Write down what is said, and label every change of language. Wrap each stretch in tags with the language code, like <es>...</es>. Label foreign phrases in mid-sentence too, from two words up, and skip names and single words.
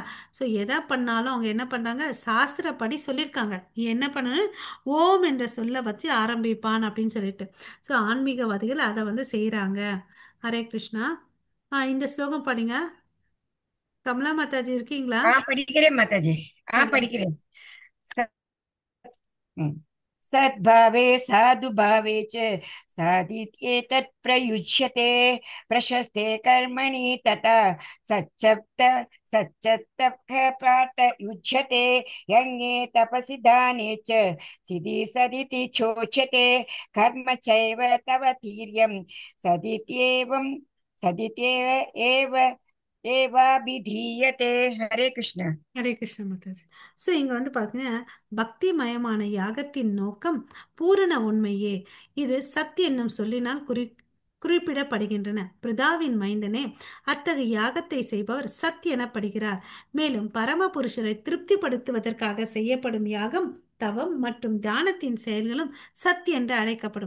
<ta>ஸோ எதை பண்ணாலும் அவங்க என்ன பண்றாங்க, சாஸ்திரப்படி சொல்லியிருக்காங்க நீ என்ன பண்ணணும், ஓம் என்ற சொல்ல வச்சு ஆரம்பிப்பான் அப்படின்னு சொல்லிட்டு. ஸோ ஆன்மீகவாதிகள் அதை வந்து செய்யறாங்க.</ta> <sa>हरे कृष्णा.</sa> <ta>இந்த ஸ்லோகம் படிங்க. கமலா மாதாஜி இருக்கீங்களா? படிக்கிறேன் மாதாஜி. படிங்க. படிக்கிறேன்.</ta> <sa>सद्भावे साधुभावे च साधित्येतत् प्रयुज्यते प्रशस्ते कर्मणि तथा सच्चप्त सच्चत्तः पात युज्यते यज्ञे तपसि दाने च सिद्धि सदिति चोच्यते कर्म चैव तव तीर्यं सदित्येवं सदित्येव एव एवाभिधीयते। हरे कृष्ण। हरे कृष्ण</sa> <ta>மாதாஜி. ஸோ இங்க வந்து பார்த்தீங்கன்னா பக்தி மயமான யாகத்தின் நோக்கம் பூரண உண்மையே. இது சத் என்னும் சொல்லினால் குறிப்பிடப்படுகின்றன. பிதாவின் மைந்தனே, அத்தகைய யாகத்தை செய்பவர் சத் எனப்படுகிறார். மேலும் பரமபுருஷரை திருப்திப்படுத்துவதற்காக செய்யப்படும் யாகம், தவம் மற்றும் தியானத்தின் செயல்களும் சத் என்று அழைக்கப்படும்.</ta>